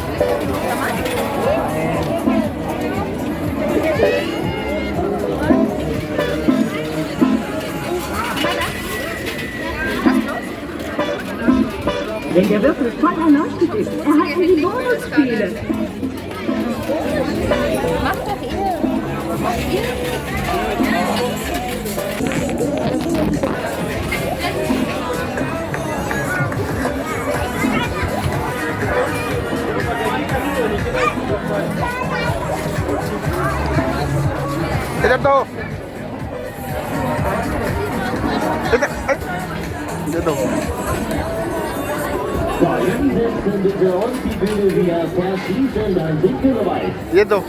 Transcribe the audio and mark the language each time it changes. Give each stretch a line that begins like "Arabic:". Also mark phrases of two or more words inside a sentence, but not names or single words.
German: Wenn der Würfel voll erleuchtet ist, erhalten Sie Bonusspiele. Mach doch ihr. Mach ihr.
Hindi: इधर दो इधर दो
German: Für uns die Bühne wieder verschließen, dann sind wir bereit.
Hindi: ये दो